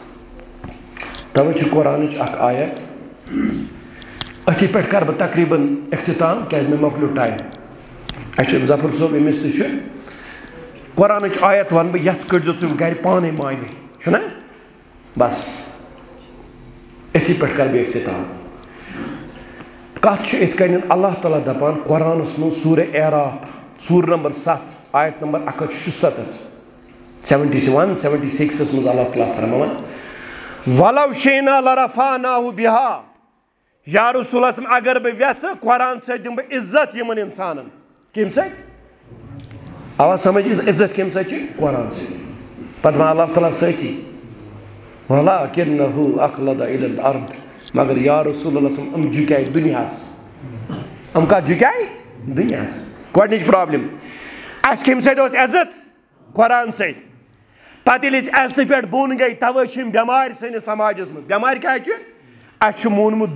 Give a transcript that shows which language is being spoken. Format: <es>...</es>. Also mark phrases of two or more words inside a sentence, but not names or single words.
<ks>توے چھِ قرآنٕچ اکھ آیت أتھی پٮ۪ٹھ کر بہٕ تقریٖباً اختتام کیٛازِ مےٚ مۄکلیو ٹایم اَسہِ چھُ ظفر صٲب أمِس تہِ چھُ قرآنٕچ آیت ونہٕ بہٕ یتھ کٔڑزِ ژٕ گرِ پانے معنی چھُنا بس أتھی پٮ۪ٹھ کر بہٕ اختتام کتھ چھِ یِتھ کٔنۍ اللہ تعالیٰ دپان قرآنس منٛز سورہ اعراف سورہ نمبر 7 آیت نمبر 176 76 منٛز اللہ تعالیٰ فرماوان</ks> <ar>وَلَوْ شِئْنَا لَرَفَعْنَاهُ بِهَا یا رسول اللہ</ar> <ks>اگر بہٕ ویسہٕ قرآن سۭتۍ دِمہٕ بہٕ عزت یِمن انسانن کمہِ سۭتۍ آواز سمجھ عزت کمہِ سۭتۍ چھِ قرآن سۭتۍ پتہٕ وَنہِ اللہ تعالیٰ سۭتی</ks> <ar>وَلَٰكِنَّهُ أَخْلَدَ إِلَى الْأَرْضِ</ar> <ks>مگر</ks> <ar>یا رسول اللہ</ar> <ks>جُکیے دُنیاہس کتھ جُکیے دُنیاہس گۄڈنِچ پرابلم اَسہِ کمہِ سۭتۍ اوس عزت قرآن سۭتۍ پتہٕ ییٚلہِ أسۍ عزتہٕ پٮ۪ٹھ بۄن گٔے توے چھِ یِم بٮ۪مارِ سٲنِس سماجس منٛز بٮ۪مارِ کیٛازِ چھِ اَسہِ چھُ مونمُت</ks>